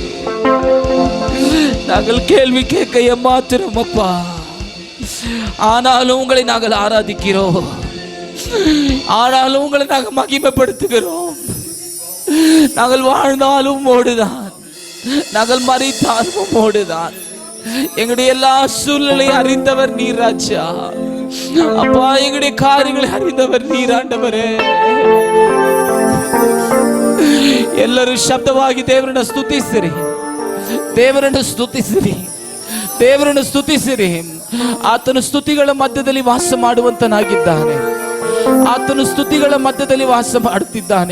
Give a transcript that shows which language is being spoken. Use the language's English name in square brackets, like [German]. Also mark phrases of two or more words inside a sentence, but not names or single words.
[Tamil] நாங்கள் கேள்வி கேட்க ஏமாத்துறோம் அப்பா, ஆனாலும் உங்களை நாங்கள் ஆராதிக்கிறோம், ஆனாலும் உங்களை நாங்கள் மகிமைப்படுத்துகிறோம். நாங்கள் வாழ்ந்தாலும் ஓடுதான், நாங்கள் மறித்தாலும் ஓடுதான். எங்களுடைய எல்லா சூழ்நிலையை அறிந்தவர் நீர் ராஜா. அப்பா, எங்களுடைய காரியங்களை அறிந்தவர் நீர் ஆண்டவரே. [Kannada] ಎಲ್ಲರೂ ಶಬ್ದವಾಗಿ ದೇವರನ್ನು ಸ್ತುತಿಸಿರಿ, ದೇವರನ್ನು ಸ್ತುತಿಸಿರಿ, ದೇವರನ್ನು ಸ್ತುತಿಸಿರಿ. ಆತನು ಸ್ತುತಿಗಳ ಮಧ್ಯದಲ್ಲಿ ವಾಸ ಮಾಡುವಂತನಾಗಿದ್ದಾನೆ. ಆತನು ಸ್ತುತಿಗಳ ಮಧ್ಯದಲ್ಲಿ ವಾಸ ಮಾಡುತ್ತಿದ್ದಾನೆ.